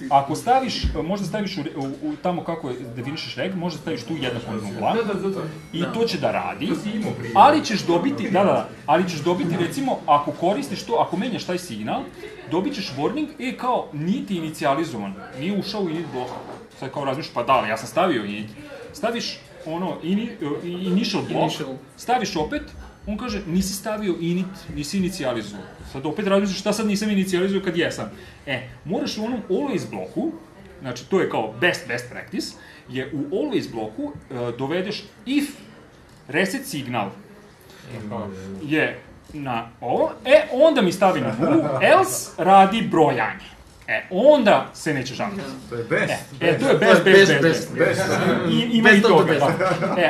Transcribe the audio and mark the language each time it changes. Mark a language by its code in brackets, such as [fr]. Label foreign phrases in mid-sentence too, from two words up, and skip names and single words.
[sr] Ako staviš, možda staviš tamo kako definišeš reg, možda staviš tu 1.0 i to će da radi, ali ćeš dobiti, recimo, ako koristiš to, ako menjaš taj signal, dobit ćeš warning, kao nije ti inicijalizovan, nije ušao u init blok. Sad kao razmišljaš, pa da, ja sam stavio init. Staviš [en] initial block, [sr] staviš opet, on kaže nisi stavio init, nisi inicijalizovao. Sad opet razmišljaš šta sad nisam inicijalizovao kad jesam. Moraš u onom always bloku, znači to je kao [en] best practice, [sr] je u always bloku dovedeš [en] if reset signal [sr] je na ovo, onda mi stavi na wu, else radi brojanje. Onda se neće žaliti. To je best. To je best. Ima i toga, da.